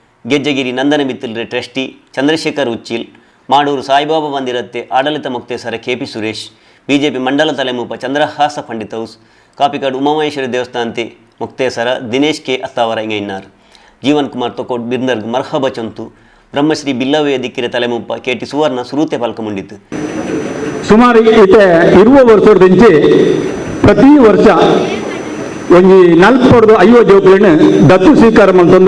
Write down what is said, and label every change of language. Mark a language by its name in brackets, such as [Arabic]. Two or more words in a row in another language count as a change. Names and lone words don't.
[Tulu] ಗೆಜ್ಜಗಿರಿ ನಂದನ ಮಿತ್ತಿಲ್ರೆ ಟ್ರಸ್ಟಿ ಚಂದ್ರಶೇಖರ್ ಉಚ್ಚಿಲ್, ಮಾಡೂರು ಸಾಯಿಬಾಬಾ ಮಂದಿರತ್ತೆ ಆಡಳಿತ ಮುಕ್ತೇಸರ KP ಸುರೇಶ್, BJP ಮಂಡಲ ತಲೆಮೂಪ ಚಂದ್ರಹಾಸ ಪಂಡಿತ್ ಹೌಸ್, ಕಾಪಿಕಾಡು ಉಮಾಮಹೇಶ್ವರಿ ದೇವಸ್ಥಾನತೆ ಮುಕ್ತೇಸರ ದಿನೇಶ್ K ಅತ್ತಾವರ ಇಂಗೈನಾರ್, ಜೀವನ್ ಕುಮಾರ್ ತೊಕೋಟ್ ಬಿರ್ನರ್ಗ್ ಮರ್ಹಬ ಚಂತು, ಬ್ರಹ್ಮಶ್ರೀ ಬಿಲ್ಲವೇದಿಕ್ಕಿರೆ ತಲೆಮೂಪ KT ಸುವರ್ಣ ಸುರೂತೆ ಪಾಲ್ಕ ಮುಂಡಿತು. ಸುಮಾರು ಈತೆ 20 ವರ್ಷದಿಂಚಿ ಪ್ರತಿ ವರ್ಷ ಒಂದು 40-50 ಜೋಕ್ಲೆನ್ ದತ್ತು ಸ್ವೀಕಾರ ಮಾಡ್ತಂದು